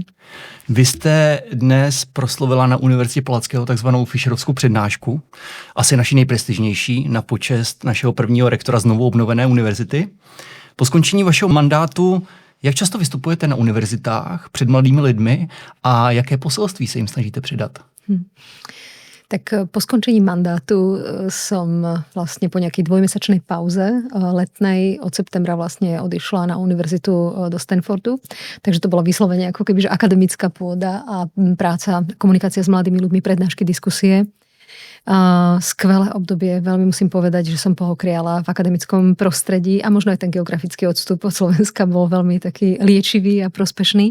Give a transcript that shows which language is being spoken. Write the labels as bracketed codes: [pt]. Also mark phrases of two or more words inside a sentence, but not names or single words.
[cs] Vy jste dnes proslovila na Univerzitě Palackého takzvanou Fischerovskou přednášku, asi naší nejprestižnější, na počest našeho prvního rektora znovu obnovené univerzity. Po skončení vašeho mandátu, jak často vystupujete na univerzitách před mladými lidmi a jaké poselství se jim snažíte předat? [sk] Tak po skončení mandátu som vlastne po nejakej dvojmesačnej pauze letnej od septembra vlastne odišla na univerzitu do Stanfordu. Takže to bola vyslovene ako keby že akademická pôda a práca, komunikácia s mladými ľuďmi, prednášky, diskusie. Skvelé obdobie, veľmi musím povedať, že som pohokriala v akademickom prostredí a možno aj ten geografický odstup od Slovenska bol veľmi taký liečivý a prospešný.